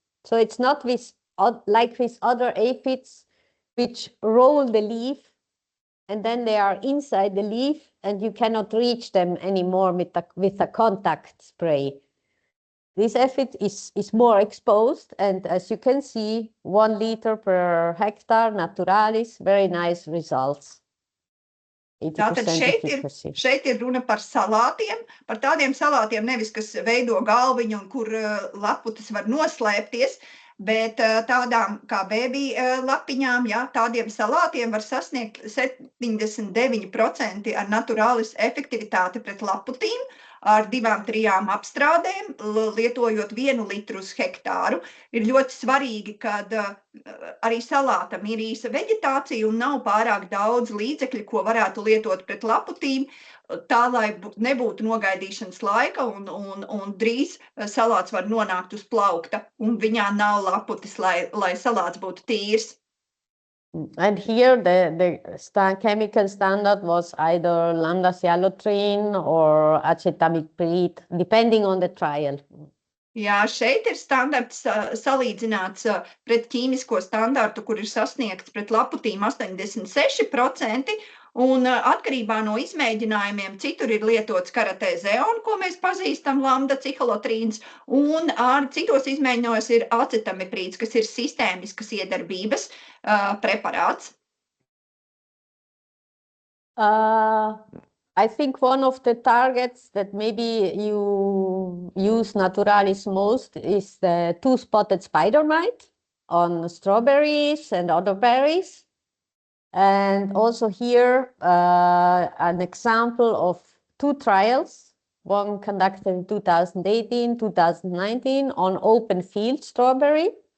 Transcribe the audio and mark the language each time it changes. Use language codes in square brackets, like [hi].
[en] So it's not like with other aphids, which roll the leaf and then they are inside the leaf and you cannot reach them anymore with a contact spray. This aphid is more exposed, and as you can see, 1 liter per hectare, naturalis, very nice results. [lv] Tātad šeit ir runa par salātiem, par tādiem salātiem nevis, kas veido galviņu un kur laputas var noslēpties, bet tādām kā baby lapiņām, jā, tādiem salātiem var sasniegt 79% ar naturālis efektivitāti pret laputīm, ar 2-3 apstrādēm, lietojot 1 litru uz hektāru. Ir ļoti svarīgi, kad arī salātam ir īsa veģetācija un nav pārāk daudz līdzekļu, ko varētu lietot pret laputīm, tā, lai nebūtu nogaidīšanas laika un drīz salāts var nonākt uz plaukta un viņā nav laputis, lai salāts būtu tīrs. [en] And here the chemical standard was either lambda-cyhalothrin or acetamiprid, depending on the trial. [lv] Jā, šeit ir standarts salīdzināts pret ķīmisko standartu, kur ir sasniegts pret laputīm 86%, un atkarībā no izmēģinājumiem citur ir lietots karatezeon, ko mēs pazīstam, lambda-cyhalotrīns, un citos izmēģinājumos ir acetamiprīds, kas ir sistēmiskas iedarbības preparāts. [en] I think one of the targets that maybe you use naturalis most is the 2-spotted spider mite on strawberries and other berries. And also here, an example of 2 trials, one conducted in 2018, 2019 on open field strawberry.